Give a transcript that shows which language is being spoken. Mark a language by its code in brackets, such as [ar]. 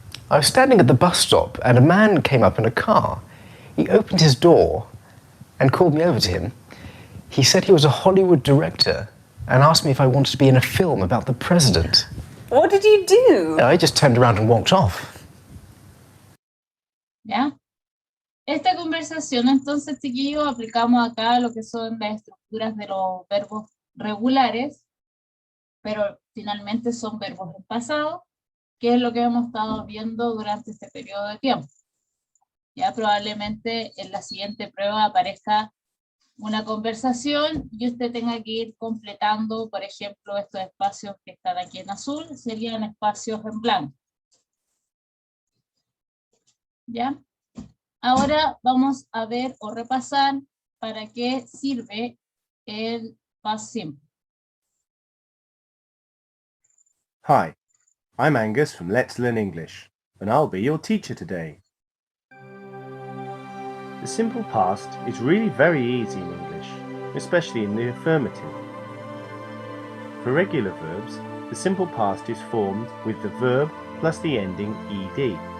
[en] I was standing at the bus stop and a man came up in a car. He opened his door and called me over to him. He said he was a Hollywood director and asked me if I wanted to be in a film about the president. What did you do? I just turned around and walked off. [es] ¿Ya? Esta conversación, entonces, chiquillos, aplicamos acá lo que son las estructuras de los verbos regulares, pero finalmente son verbos en pasado, que es lo que hemos estado viendo durante este periodo de tiempo. Ya probablemente en la siguiente prueba aparezca una conversación y usted tenga que ir completando, por ejemplo, estos espacios que están aquí en azul, serían espacios en blanco. ¿Ya? Ahora vamos a ver o repasar para qué sirve el past simple. [en] Hi, I'm Angus from Let's Learn English, and I'll be your teacher today. The simple past is really very easy in English, especially in the affirmative. For regular verbs, the simple past is formed with the verb plus the ending ed.